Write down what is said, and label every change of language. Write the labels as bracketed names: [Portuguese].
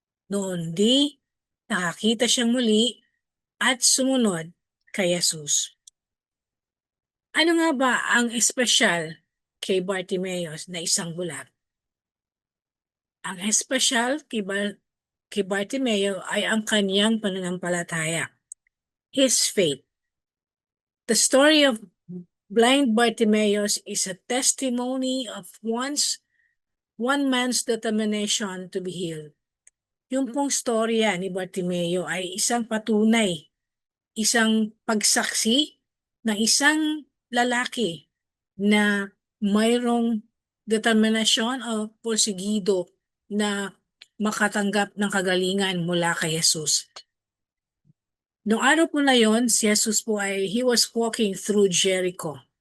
[Filipino] Noon di, nakakita siyang muli at sumunod kay Jesus. Ano nga ba ang espesyal kay Bartimaeus na isang bulag? Ang espesyal kay Bartimeo ay ang kanyang pananampalataya. [English] His faith. The story of blind Bartimaeus is a testimony of one man's determination to be healed. [Filipino] Yung pong storya ni Bartimeo ay isang patunay, isang pagsaksi ng isang lalaki na mayroong determinasyon o porsigido na makatanggap ng kagalingan mula kay Jesus. Noong araw po na yon, si Jesus po [English] he was walking through Jericho.